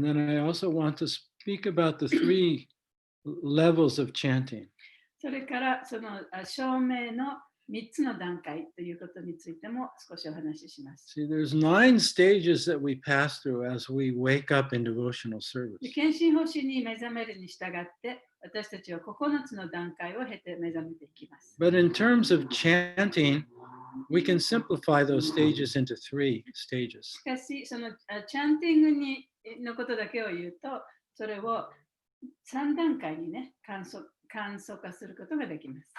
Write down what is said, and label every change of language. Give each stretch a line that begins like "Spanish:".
English: And then I also want to speak about the 3 levels of chanting.
Japanese: それからその証明の3つの段階ということについても少しお話しします。
English: See, there's 9 stages that we pass through as we wake up in devotional service.
Japanese: 献身方針に目覚めるに従って、私たちは9つの段階を経て目覚めていきます。
English: But in terms of chanting, we can simplify those stages into 3 stages.
Japanese: しかし、そのチャンティングのことだけを言うと、それを3段階にね、簡素化することができます。